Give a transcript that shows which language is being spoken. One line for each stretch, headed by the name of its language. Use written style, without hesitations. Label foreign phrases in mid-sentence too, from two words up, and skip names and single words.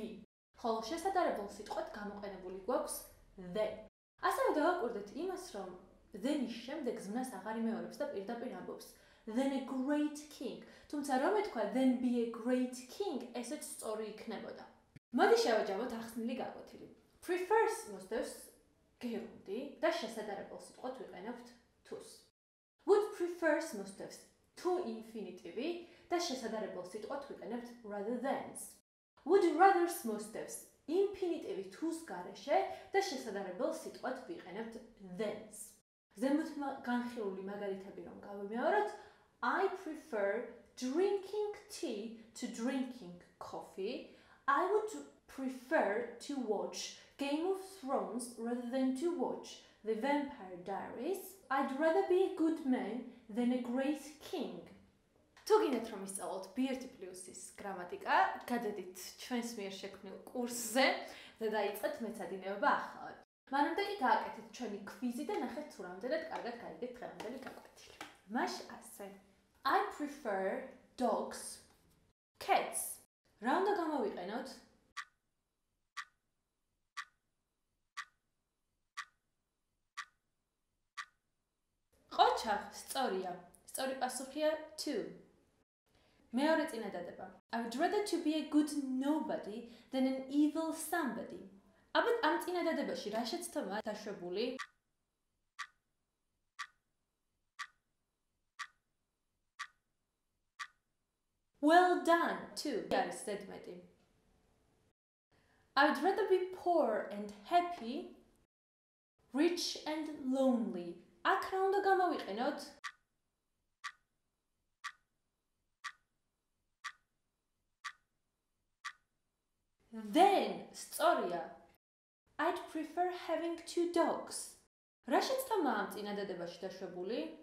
Georgian: ხოლო შესაძლებელ სიტყვად გამოყენებული გვაქვს then. ასევე დავაკვირდეთ იმას, რომ then-ის შემდეგ ზმნას აღარ იმეორებს და პირდაპირ ამბობს
English: then a great king.
Georgian: თუმცა რომ ეთქვა
English: then be a great king,
Georgian: ესეც სწორი იქნებოდა. მოდი შევაჯამოთ ახსნილი გაკვეთილი. Prefers მოსდევს გერუნდი და შესაძლებელ სიტყვად ვიყენებთ to-ს.
English: Would prefers
Georgian: მოსდევს to ინფინიტივი და შესაძლებელ სიტყვად ვიყენებთ
English: rather than-ს. would rather-ს
Georgian: მოსდევს ინფინიტივი თუს გარეშე და შესაძლებელ სიტყვად ვიყენებთ than-ს. ზემოთ განხილული მაგალითები რომ გავიმეოროთ,
English: I prefer drinking tea to drinking coffee. I would prefer to watch Game of Thrones rather than to watch The Vampire Diaries. I'd rather be a good man than a great king.
Georgian: თუ გინდათ რომ ისწავლოთ B1+-ის გრამატიკა, გადადით ჩვენს მიერ შექმნილ კურსზე და დაიწყეთ მეცადინეობა ახალად. მანამდე კი გააკეთეთ ჩვენი კვიზი და ნახეთ თუ რამდენად კარგად გაიგეთ დღევანდელი გაკვეთილი. მაშ ასე.
English: I prefer dogs, cats.
Georgian: რა უნდა გამოვიყენოთ? ყოჩა სწორია. სწორი პასუხია to. მეორე წინადადება.
English: I would rather to be a good nobody than an evil somebody.
Georgian: აბა ამ წინადადებაში რა შეცდომა დაშვებული?
English: Well done, too.
Georgian: არის ზედმეტი.
English: I would rather be poor and happy, rich and lonely.
Georgian: აქ რა უნდა გამოვიყენოთ? Then, სწორია.
English: I'd prefer having 2 dogs.
Georgian: რა შეცდომა ამ წინადადებაში დაშვებული?